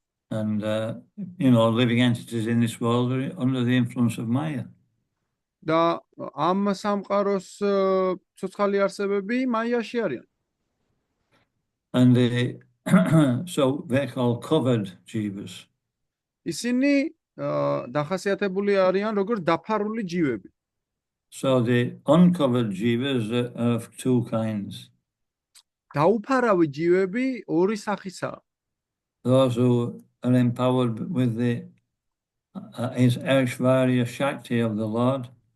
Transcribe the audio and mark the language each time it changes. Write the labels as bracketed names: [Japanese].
[English] And living entities in this world are under the influence of Maya. [Georgian] და ამ სამყაროს ცოცხალი არსებები მაიაში არიან. [English] And so they're called covered jivas. [Georgian] ისინი დახასიათებული არიან როგორც დაფარული ჯივები. [English] So the uncovered jivas are of two kinds. [Georgian] დაუფარავი ჯივები ორი სახისაა. [English] Those who are empowered with the Aishvarya Shakti of the Lord.